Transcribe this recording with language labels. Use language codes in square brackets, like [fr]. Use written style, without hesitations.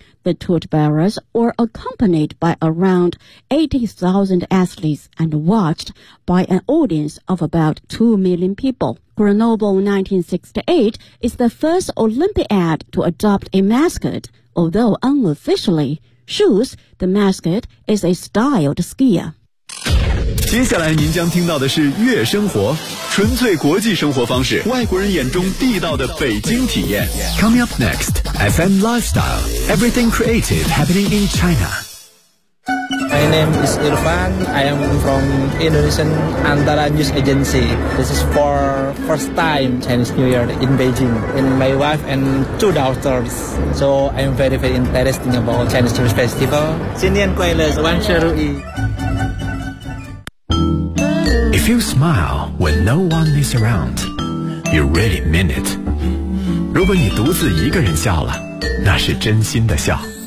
[en] The torch bearers were accompanied by around 80,000 athletes and watched by an audience of about 2 million people. Grenoble 1968 is the first Olympiad to adopt a mascot, although unofficially, Shoes, the mascot, is a styled skier. [zh] 接下来您将听到的是月生活，纯粹国际生活方式，外国人眼中地道的北京体验。 [en] Coming up next,FM Lifestyle, everything creative happening in China. My name is Irfan. I am from Indonesian Antara News Agency. This is for first time Chinese New Year in Beijing. And my wife and 2 daughters. So I am very, very interested about Chinese New Year Festival. [zh] 新年快乐，万事如意。 [en] If you smile when no one is around, you really mean it. [zh] 如果你独自一个人笑了，那是真心的笑。